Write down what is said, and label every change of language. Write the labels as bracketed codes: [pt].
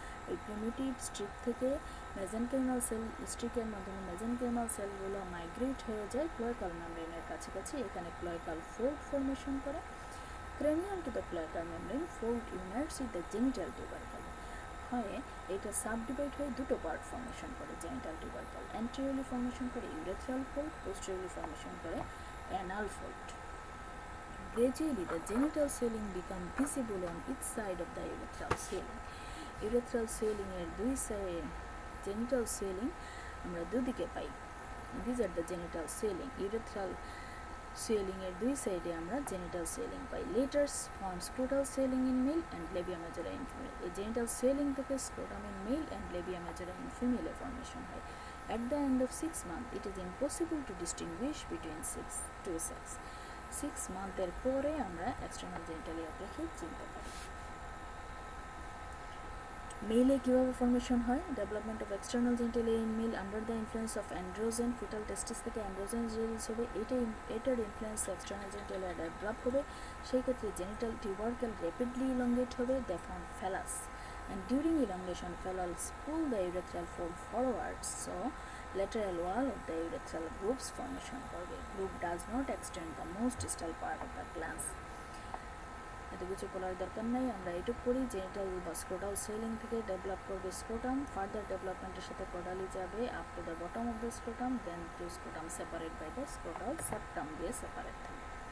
[bn] এই primitive strip থেকে মেজেনকাইমাল sell স্ট্রিকের মাধ্যমে মেজেনকাইমাল সেলগুলো মাইগ্রেট হয়ে যায় ক্লোয়াকাল মেমব্রেনের কাছাকাছি, এখানে ক্লোয়াকাল ফোল্ড ফর্মেশন করে। [en] Cranial to the cloacal membrane, fold unites with the genital tubercle. [bn] হয় এটা সাবডিভাইড হয়ে দুটো পার্ট ফর্মেশন করে, জেনিটাল টিউবারকল অ্যান্টেরিয়রলি ফর্মেশন করে ইউরেথ্রাল ফোল্ড, পোস্টেরিয়রলি ফর্মেশন করে anal fold. [en] Gradually the genital swelling become visible on each side of the urethral swelling. [bn] Urethral swelling এর দুই সাইডে জেনিটাল সোয়েলিং আমরা দুদিকে পাই। [en] These are the genital swelling. [bn] Urethral swelling এর দুই সাইডে আমরা genital swelling pi. [en] Later form scrotal swelling in male and labia majora in female. [bn] এই জেনিটাল সোয়েলিং থেকে scrotum in male and Libya মেজরা in ফিমেলে formation হয়। [en] At the end of 6 months, it is impossible to distinguish between two sex. [bn] 6 মান্থের পরে আমরা external genitalia দেখে চিনতে পারি। মেলে কীভাবে ফর্মেশন হয়? Development of external genitalia in mail under the influence of androgen, fetal টেস্টিস থেকে অ্যান্ড্রোজেন রিলিজ হবে, এটার ইনফ্লুয়েন্স এক্সটার্নাল জেনিটালিয়া ডেভেলপ হবে। সেই ক্ষেত্রে জেনিটাল টিউবারকেল র্যাপিডলি ইলংগেট হবে, দে form ফ্যালাস, [en] and during elongation phallus pull the urethral fold forwards, so lateral wall of the urethral groups formation [bn] করবে। [en] Group does not extend the most distal part of the glans। [bn] এত কিছু বলার দরকার নাই, আমরা এটুকু করি জেনিটাল বা স্ক্রোটাল সোয়েলিং থেকে ডেভেলপ করবে স্ক্রোটাম, ফার্দার ডেভেলপমেন্টের সাথে কডালি যাবে up to the bottom of the scrotum, then two scrotum separate by the scrotal septum দিয়ে সেপারেট থাকবে।